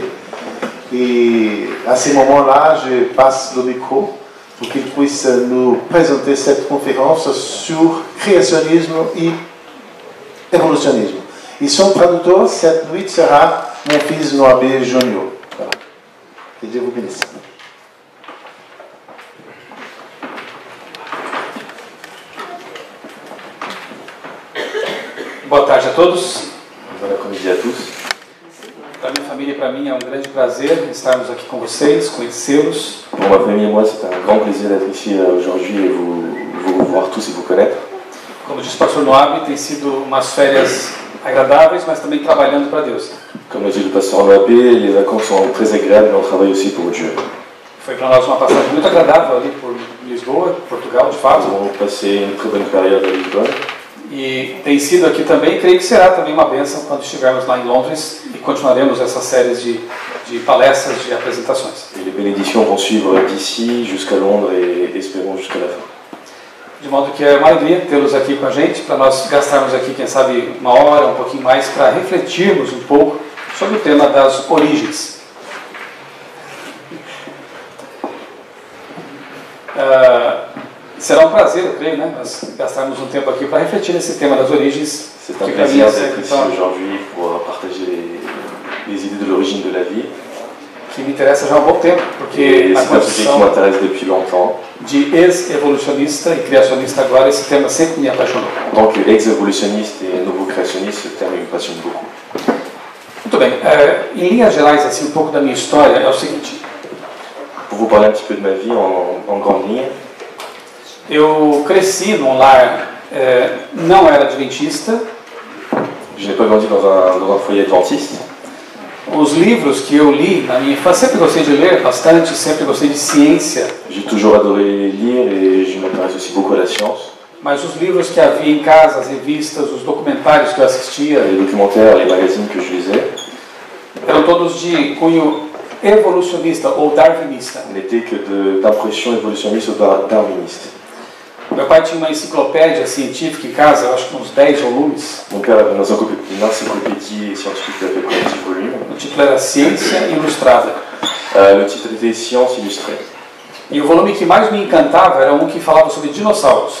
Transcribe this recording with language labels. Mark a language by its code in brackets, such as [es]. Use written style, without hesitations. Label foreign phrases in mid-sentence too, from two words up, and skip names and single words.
[fr] Et à ce moment-là, je passe le micro pour qu'il puisse nous présenter cette conférence sur créationnisme et évolutionnisme. Et son traducteur cette nuit sera mon fils Noabé Junior. Voilà. Que Dieu vous bénisse. [pt] Boa tarde a todos. [fr] Bon après-midi à tous. [pt] Para minha família e para mim é um grande prazer estarmos aqui com vocês, conhecê-los. [fr] Pour ma famille et moi, c'est un grand plaisir d'être ici aujourd'hui et vous voir tous et vous connaître. [pt] Como disse o pastor Noab, tem sido umas férias agradáveis, mas também trabalhando para Deus. [fr] Comme l'a dit le pasteur Noabé, les vacances sont très agréables, mais on travaille aussi pour Dieu. [pt] Foi para nós uma passagem muito agradável ali por Lisboa, Portugal, de fato. [fr] Nous avons passé une très bonne période à Lisbonne. [pt] E tem sido aqui também, creio que será também uma bênção quando estivermos lá em Londres e continuaremos essas séries de palestras, de apresentações. [fr] Et les bénédictions vont suivre d'ici jusqu'à Londres et espérons jusqu'à la fin. [pt] De modo que é uma alegria tê-los aqui com a gente, para nós gastarmos aqui, quem sabe, uma hora, um pouquinho mais, para refletirmos um pouco sobre o tema das origens. Será um prazer, eu creio, né, nós gastarmos um tempo aqui para refletir nesse tema das origens. [fr] C'est un plaisir d'être ici aujourd'hui pour partager les idées de l'origine de la vie. [pt] Que me interessa já há um bom tempo, porque [fr] c'est un sujet qui m'intéresse depuis longtemps. [pt] De ex-evolucionista e criacionista agora, esse tema sempre me apaixonou. [fr] En tant qu'ex-évolutionniste et nouveau créationniste, ce terme me passionne beaucoup. [pt] Muito bem, em linhas gerais, assim, um pouco da minha história é o seguinte. [fr] Pour vous parler un petit peu de ma vie en grande ligne. [pt] Eu cresci num lar, não era adventista. [fr] Je n'ai pas grandi dans un foyer adventiste. [pt] Os livros que eu li na minha infância, sempre gostei de ler bastante, sempre gostei de ciência. [fr] J'ai toujours adoré lire et je m'intéresse aussi beaucoup à la science. [pt] Mas os livros que havia em casa, as revistas, os documentários que eu assistia, [fr] les documentaires, les magazines que je lisais, [pt] eram todos de cunho evolucionista ou darwinista. [fr] N'étaient que d'impression évolutionniste ou darwiniste. [pt] Meu pai tinha uma enciclopédia científica em casa, eu acho que uns 10 volumes. [fr] Mon père avait une encyclopédie scientifique d'à peu près 10 volumes. [pt] O título era Ciência Ilustrada. [fr] Le titre était Science illustrée. [pt] E o volume que mais me encantava era um que falava sobre dinossauros.